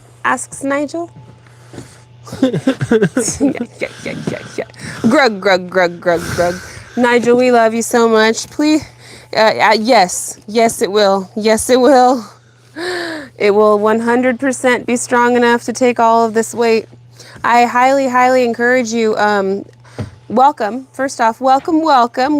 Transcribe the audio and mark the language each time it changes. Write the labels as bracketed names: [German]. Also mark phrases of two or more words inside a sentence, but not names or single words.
[English] Asks Nigel. Yeah. Grug, grug, grug, grug, grug. Nigel, we love you so much. Please, yes, it will. Yes, it will. It will 100% be strong enough to take all of this weight. I highly, highly encourage you. Welcome. First off, welcome.